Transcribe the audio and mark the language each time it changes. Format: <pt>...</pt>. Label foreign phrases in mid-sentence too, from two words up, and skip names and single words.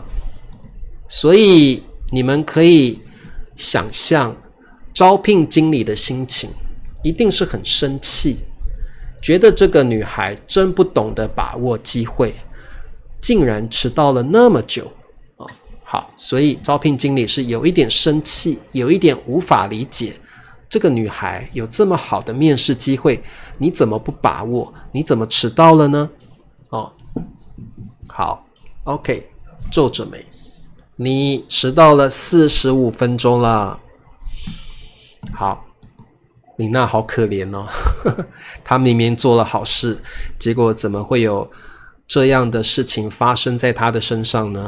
<zh>所以你們可以想象招聘經理的心情，一定是很生氣，覺得這個女孩真不懂得把握機會，竟然遲到了那麼久好，所以招聘經理是有一點生氣，有一點無法理解，這個女孩有這麼好的面試機會，你怎麼不把握？你怎麼遲到了呢？好 ，OK， 皺着眉，你遲到了45分鐘了。好，琳娜好可憐她明明做了好事，結果怎麼會有這樣的事情發生在她的身上呢？</zh>